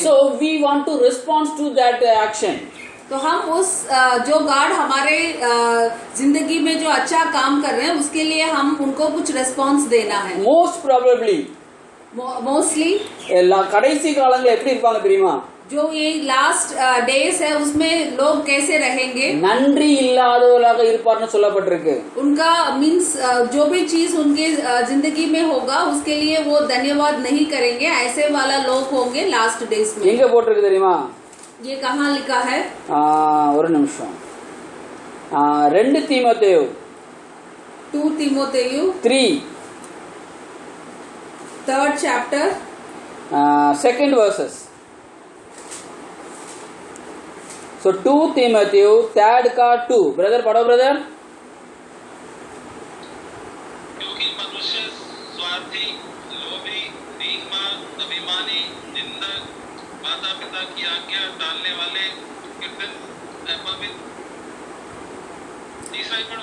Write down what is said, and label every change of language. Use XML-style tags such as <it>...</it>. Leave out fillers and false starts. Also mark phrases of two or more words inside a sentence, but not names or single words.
<en>So we want to respond to that action.</en> <hi>तो हम उस जो गॉड हमारे जिंदगी में जो अच्छा काम कर रहे हैं उसके लिए हम उनको कुछ रेस्पॉन्स देना है।</hi> <en>Most probably मोस्टली</en> <ta>கடைசி காலங்கள் எப்படி இருப்பாங்க தெரியுமா?</ta> <hi>जो ये</hi> <en>last days</en> <hi>है उसमें लोग कैसे रहेंगे?</hi> <ta>நன்றி இல்லாதவர்களாக இருப்பார்னு சொல்லப்பட்டிருக்கு।</ta> <hi>उनका मीन्स जो भी चीज उनके जिंदगी में होगा उसके लिए वो धन्यवाद नहीं करेंगे, ऐसे वाला लोग होंगे</hi> <en>last days</en> <hi>में।</hi> <ta>எங்க போட்டிருக்கு தெரியுமா?</ta> <hi>ये कहाँ लिखा है?</hi> <ta>ஒரு நிமிஷம்। 2 தீமோத்தேயு</ta> <hi>2 तीमोथेयु 3</hi> <en>3rd chapter 2nd verses। So 2 Timothy 3rd का 2।</en> <hi>ब्रदर पढ़ो ब्रदर। क्योंकि मनुष्य स्वार्थी, लोभी, बेईमान, अभिमानी, निंदक, माता पिता की आज्ञा टालने वाले, तीसरा ही पढ़ो।</hi>